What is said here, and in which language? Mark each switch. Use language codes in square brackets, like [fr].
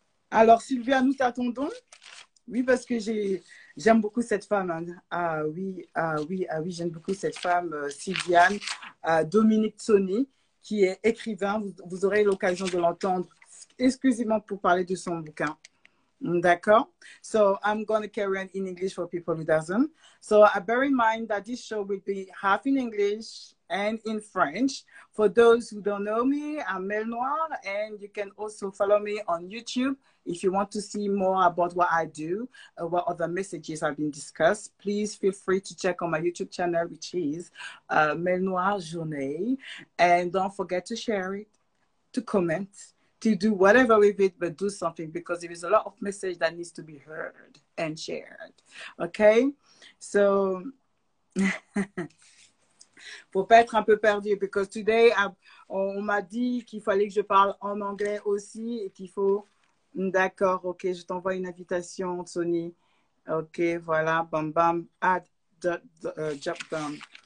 [fr] Alors, Sylvia, nous t'attendons. Oui, parce que j'aime beaucoup cette femme. Hein. Ah oui, ah oui, ah oui, j'aime beaucoup cette femme, Sylviane, Dominique Tsoni, qui est écrivain. Vous aurez l'occasion de l'entendre exclusivement pour parler de son bouquin. D'accord. [en] So I'm going to carry on in English for people who doesn't. So bear in mind that this show will be half in English and in French. For those who don't know me, I'm Mel Noir, and you can also follow me on YouTube if you want to see more about what I do, what other messages have been discussed. Please feel free to check on my YouTube channel, which is Mel Noir Journée. And don't forget to share it, to comment, to do whatever with it, but do something because there is a lot of message that needs to be heard and shared. Okay? [fr] So, faut pas être un peu perdu [en] because today, [fr] on m'a dit qu'il fallait que je parle en anglais aussi et qu'il faut... D'accord, ok, je t'envoie une invitation, Sony. Ok, voilà, bam bam, [en] add, job done.